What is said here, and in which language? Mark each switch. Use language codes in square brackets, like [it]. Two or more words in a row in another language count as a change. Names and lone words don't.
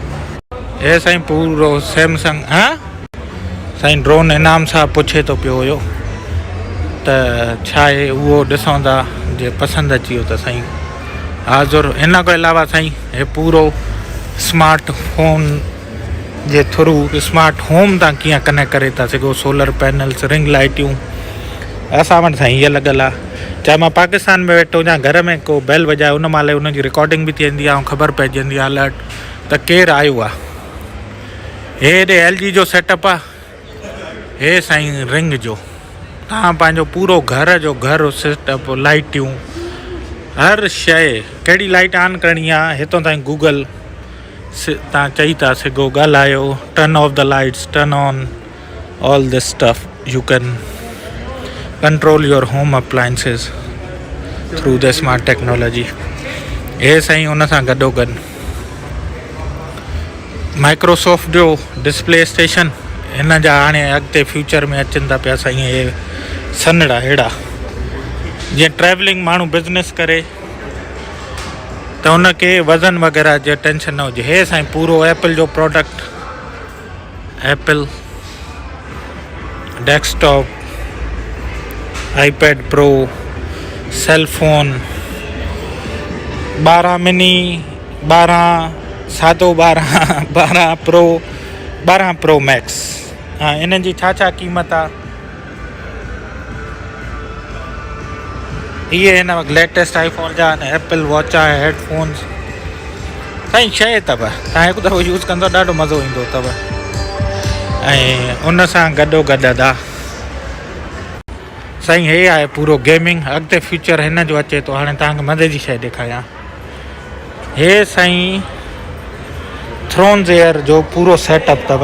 [sd] हे साईं पूरो सैमसंग साईं ड्रोन इनाम सां पुछे थो पियो हुयो त छा आहे उहो ॾिसूं था, जे पसंदि अची वियो त साईं हाज़ुर। इन खां अलावा साईं हे पूरो [en] smart phone [sd] जे थ्रू [en] smart home [sd] तव्हां कीअं कनेक्ट करे था सघो, [en] solar panels, [sd] रिंग लाइटियूं असां वटि साईं हीअ लॻल आहे। चाहे मां पाकिस्तान में वेठो हुजां, घर में को बैल वॼाए उन महिल उनजी रिकॉर्डिंग बि थी वेंदी आहे ऐं ख़बर पइजंदी आहे अलर्ट त केरु आयो आहे। हेॾे LG जो सेटअप आहे, हे साईं रिंग जो। तव्हां पंहिंजो पूरो घर सेटअप, लाइटियूं, हर शइ, कहिड़ी लाइट ऑन करणी आहे हितां ताईं गूगल तव्हां चई था सघो, ॻाल्हायो, [en] Turn off the lights, turn on, all this stuff you can control your home appliances through the smart technology. [sd] हे साईं उन सां गॾोगॾु माइक्रोसॉफ्ट जो [en] display station, [sd] हिन जा हाणे अॻिते फ्यूचर में अचनि था पिया साईं हे सन्हड़ा अहिड़ा, जीअं ट्रैवलिंग माण्हू बिज़नेस करे त उनखे वज़न वग़ैरह जो टेंशन न हुजे। हे साईं पूरो एप्पल जो प्रोडक्ट, एप्पल डेस्कटॉप, आईपैड प्रो, सेलफोन, 12 मिनी, 12 सादो, 12 प्रो, 12 प्रो मैक्स। इन जी छा क़ीमत आहे, इहे हिन वक़्तु लेटेस्ट आईफोन जा एप्पल वॉच आहे, हेडफोन्स साईं शइ अथव। तव्हां हिकु दफ़ो यूज़ कंदो ॾाढो मज़ो ईंदो अथव। ऐं उन सां गॾोगॾु अदा साईं हे आहे पूरो गेमिंग, अॻिते फ्यूचर हिन जो अचे थो। हाणे तव्हांखे मज़े जी शइ ॾेखारियां, हे साईं थ्रोन्स एयर जो पूरो सेटअप अथव।